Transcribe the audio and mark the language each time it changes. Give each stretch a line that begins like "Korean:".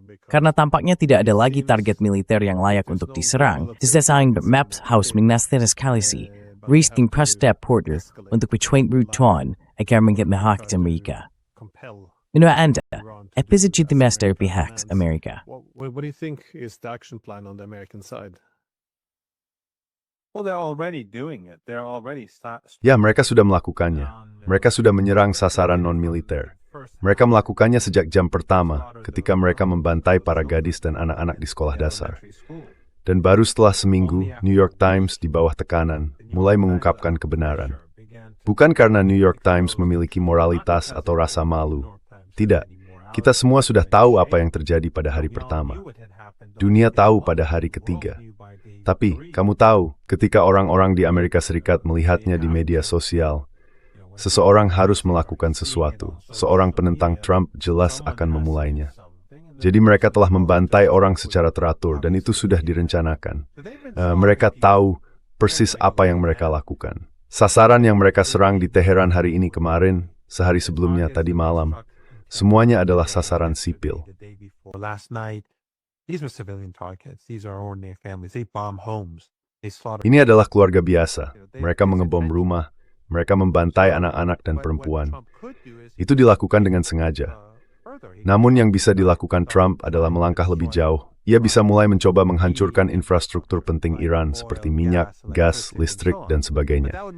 Indonesian: Karena tampaknya tidak ada lagi target militer yang layak untuk diserang, desain maps House Mingnasteres Kalisi, Risting Step Porter untuk bercuit agar menghak Amerika. Menurut Anda, apa legitimasi dari pihak Amerika?
English: What do you think is the action plan on the American side? Well, they're already doing it. They're already
Indonesian: Ya, mereka sudah melakukannya. Mereka sudah menyerang sasaran non-militer. Mereka melakukannya sejak jam pertama ketika mereka membantai para gadis dan anak-anak di sekolah dasar. Dan baru setelah seminggu, New York Times di bawah tekanan mulai mengungkapkan kebenaran. Bukan karena New York Times memiliki moralitas atau rasa malu. Tidak, kita semua sudah tahu apa yang terjadi pada hari pertama. Dunia tahu pada hari ketiga. Tapi, kamu tahu, ketika orang-orang di Amerika Serikat melihatnya di media sosial, seseorang harus melakukan sesuatu. Seorang penentang Trump jelas akan memulainya. Jadi mereka telah membantai orang secara teratur dan itu sudah direncanakan. Mereka tahu persis apa yang mereka lakukan. Sasaran yang mereka serang di Teheran hari ini kemarin, sehari sebelumnya tadi malam, semuanya adalah sasaran sipil.
English: Last night, these were civilian targets. These are ordinary families. They bomb homes. They slaughter.
Indonesian: Ini adalah keluarga biasa. Mereka mengebom rumah, mereka membantai anak-anak dan perempuan. Itu dilakukan dengan sengaja. Namun yang bisa dilakukan Trump adalah melangkah lebih jauh. Ia bisa mulai mencoba menghancurkan infrastruktur penting Iran seperti minyak, gas, listrik, dan sebagainya.